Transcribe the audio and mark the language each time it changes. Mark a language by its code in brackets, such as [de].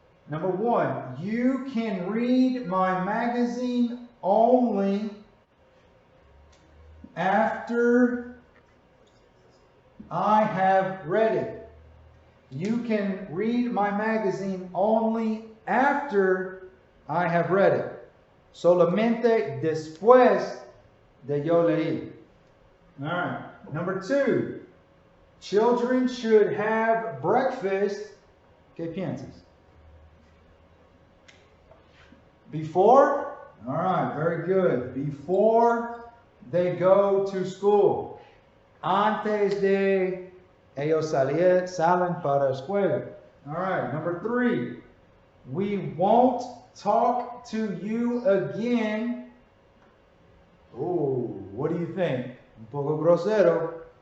[en] Number 1, you can read my magazine only after I have read it. You can read my magazine only after I have read it. [es] Solamente después de yo leí. [en] All right. Number 2, children should have breakfast. [es] ¿Qué piensas? [en] Before? All right, very good. Before they go to school. [es] Antes de ellos salen para la escuela. [en] All right, number 3, we won't talk to you again. Oh, what do you think? [es] Un poco grosero.